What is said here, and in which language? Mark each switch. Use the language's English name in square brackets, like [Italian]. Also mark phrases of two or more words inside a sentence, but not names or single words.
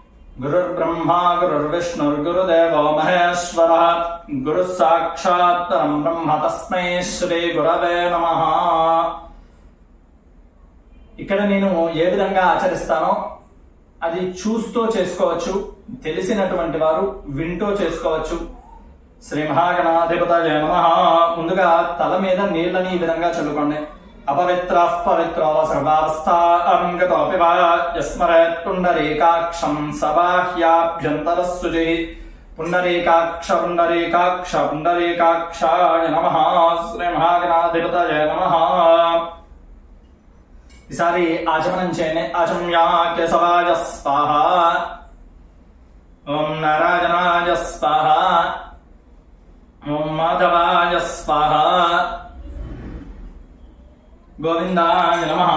[Sanskrit] गुरुर्ब्रह्मा गुरुर्विष्णुर्गुरुदेवो महेश्वरः गुरुः साक्षात् परं ब्रह्म तस्मै శ్రీ గురవే నమః. [Telugu] ఇక్కడ నేను ఏ విధంగా ఆచరిస్తానో అది చూస్తూ చేసుకోవచ్చు, తెలిసినటువంటి వారు వింటూ చేసుకోవచ్చు. [Sanskrit] శ్రీ మహాగణాధిపతయే నమః. [Telugu] ముందుగా తల మీద నీళ్ళని ఈ విధంగా చల్లుకోండి. [Sanskrit] अपवित्रः पवित्रो सर्वावस्थां गतोऽपि वा यस्मरेत् पुण्डरीकाक्षं सबाह्याभ्यन्तरः शुचिः. पुण्डरीकाक्ष पुण्डरीकाक्ष पुण्डरीकाक्षाय नमः. श्री महागणाधिपतये नमः. [Telugu] ఈసారి ఆచమనం చేయండి. [Sanskrit] ఆచమ్యా కేశవాయ స్వాహ, ఓం నారాయణాయ స్వాహ, ఓం మాధవాయ స్వాహ, గోవిందాయ నమః.